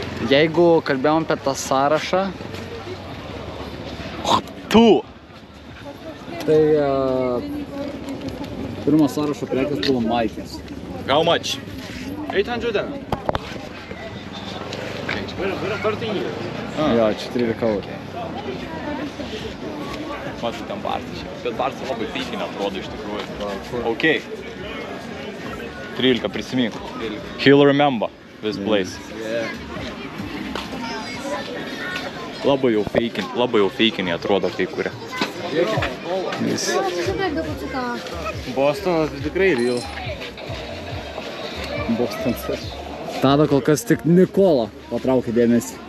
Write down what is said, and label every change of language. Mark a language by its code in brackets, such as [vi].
[lt] Jeigu kalbėjom apie tą sąrašą, tai pirmas sąrašo prekės buvo maikės. [en] How much? 800 then. [lt] Jo, 14 eurų. Matai, ten barsas. Bet barsas labai feikinė atrodo iš tikrųjų. Ok. 13 prisimink. [en] He'll remember this place. [lt] Labai jau feikinė atrodo kai kuria. Bostonas tai tikrai real. Bostonas. Tada kol kas tik Nikola patraukė dėmesį.